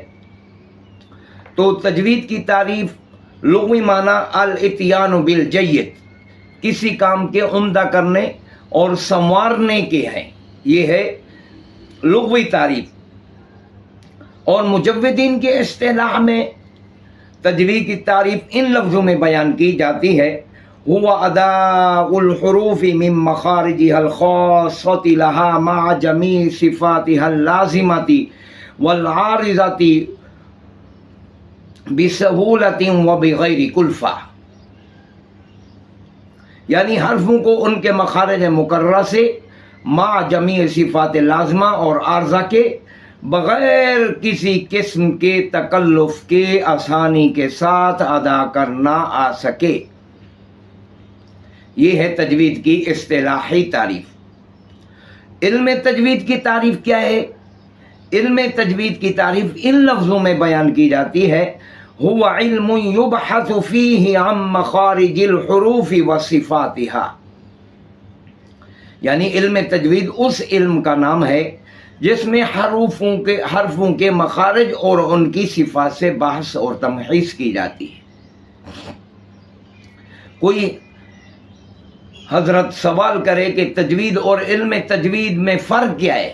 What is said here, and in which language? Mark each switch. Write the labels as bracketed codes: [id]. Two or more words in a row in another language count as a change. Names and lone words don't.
[hi] तो तजवीद की तारीफ़ लुग़वी माना [ar] الإتيان بالجيد, [hi] किसी काम के उम्दा करने और संवारने के हैं। ये है लुग़वी तारीफ़। और मुजव्विदीन के इस्तिलाह में तजवीद की तारीफ़ इन लफ्ज़ों में बयान की जाती है, [ar] هو أداء الحروف من مخارجها الخاصة لها مع جميع صفاتها اللازمة والعارضة بسهولة وبغير كلفة. [hi] यानी हर्फ़ों को उनके मखारिज मुकर्ररा से मा जमी सिफ़ात लाज़िमा और आर्ज़ा के बग़ैर किसी किस्म के तकल्लुफ़ के आसानी के साथ अदा करना आ सके। ये है तजवीद की इस्तिलाही तारीफ़। इल्म तजवीद की तारीफ़ क्या है? इल्म तजवीद की तारीफ़ इन लफ्ज़ों में बयान की जाती है, [ar] هو علم يبحث فيه عن مخارج الحروف وصفاتها. [hi] यानी इल्म तजवीद उस इल्म का नाम है जिसमें हर्फ़ों के मखारिज और उनकी सिफ़ात से बहस और तमहीज़ की जाती है। कोई हज़रत सवाल करे कि तजवीद और इल्म तजवीद में फ़र्क क्या है?